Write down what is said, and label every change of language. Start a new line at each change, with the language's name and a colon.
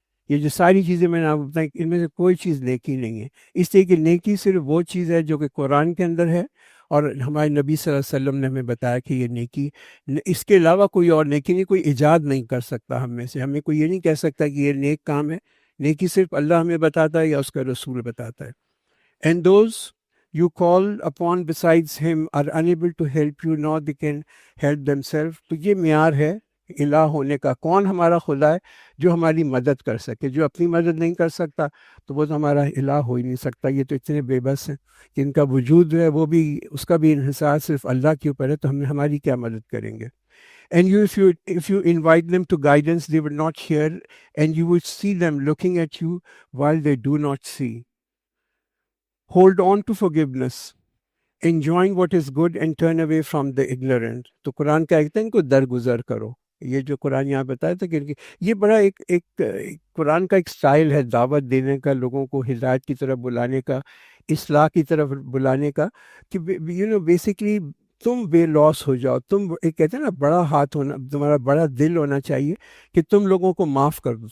Urdu: یہ جو ساری چیزیں میں نے آپ کو بتائیں، ان میں سے کوئی چیز نیکی نہیں ہے. اس لیے کہ نیکی صرف وہ چیز ہے جو کہ قرآن کے اندر ہے، اور ہمارے نبی صلی اللہ علیہ وسلم نے ہمیں بتایا کہ یہ نیکی، اس کے علاوہ کوئی اور نیکی نہیں. کوئی ایجاد نہیں کر سکتا ہم میں سے. ہمیں کوئی یہ نہیں کہہ سکتا کہ یہ نیک کام ہے. نیکی صرف اللہ ہمیں بتاتا ہے یا اس کا رسول بتاتا ہے.
English: And those you call upon besides him are unable to help you, nor they can help themselves.
Urdu: تو یہ معیار ہے الہ ہونے کا. کون ہمارا خدا ہے؟ جو ہماری مدد کر سکے. جو اپنی مدد نہیں کر سکتا تو وہ تو ہمارا الہ ہو ہی نہیں سکتا. یہ تو اتنے بے بس ہیں کہ ان کا وجود جو ہے وہ بھی، اس کا بھی انحصار صرف اللہ کے اوپر ہے. تو ہماری کیا مدد کریں گے؟
English: And if you invite them to guidance, they will not hear, and you will see them looking at you while they do not see. Hold on to forgiveness, enjoying what is good and turn away from the ignorant.
Urdu: تو قرآن کیا کہتا ہے؟ ان کو درگزر کرو. یہ جو قرآن یہاں بتایا تھا کہ یہ بڑا ایک قرآن کا ایک سٹائل ہے دعوت دینے کا، لوگوں کو ہدایت کی طرف بلانے کا، اصلاح کی طرف بلانے کا، کہ بیسیکلی تم بے لوس ہو جاؤ. تم ایک کہتے ہیں نا، بڑا ہاتھ ہونا، تمہارا بڑا دل ہونا چاہیے کہ تم لوگوں کو معاف کر دو.